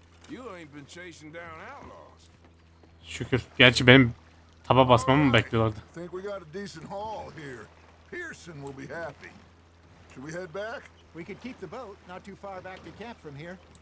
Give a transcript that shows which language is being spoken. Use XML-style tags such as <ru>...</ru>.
<en>You ain't been chasing down outlaws.</en> <tr>Şükür. Gerçi benim taba basmamı mı bekliyorlardı?</tr> <en>Think we got a decent haul here. Pearson will be happy. Should we head back? We could keep the boat not too far back to camp from here.</en>